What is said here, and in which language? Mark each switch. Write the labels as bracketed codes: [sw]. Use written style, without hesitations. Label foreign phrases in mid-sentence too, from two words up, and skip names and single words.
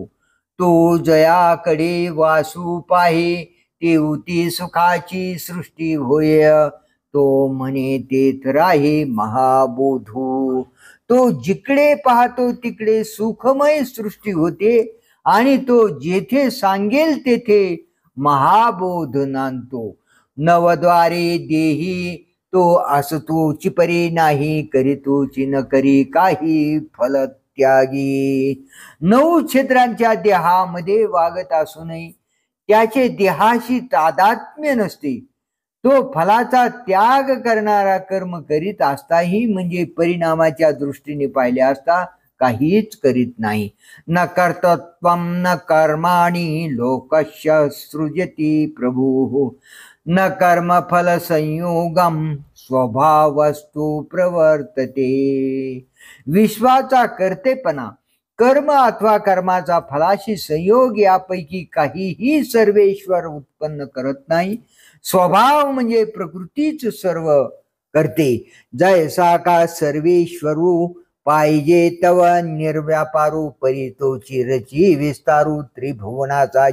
[mr] तो जयाकडे वासू पाहे, तेवती सुखाची सृष्टी होय, तो म्हणे तेथ राहे महाबोधू. तो जिकडे पाहतो तिकडे सुखमय सृष्टी होते आणि तो जेथे सांगेल तेथे महाबोध नांदतो. नवद्वारे देही तो असतो चिपरी नाही, करीतोची न करी काही फल त्यागी. 9 छिद्रांच्या देहामध्ये वागत असूनही त्याचे देहाशी तादात्म्य नसते. तो फलाचा त्याग करणारा कर्म करीत असताही म्हणजे परिणामाच्या दृष्टीने पाहिले असता काहीच करीत नाही. [sa] न कर्तृत्वं न कर्माणि लोकस्य सृजति प्रभुः, न कर्मफल संयोगम स्वभावस्तु प्रवर्तते. [mr] विश्वाचा कर्तेपणा, कर्म अथवा कर्माचा फलाशी संयोग यापैकी काहीही सर्वेश्वर उत्पन्न करत नाही. स्वभाव म्हणजे प्रकृतीच सर्व करते. जैसा का सर्वेश्वरू पाहिजे तव निर्व्यापारू, परी तोची रची विस्तारू त्रिभुवनाचा.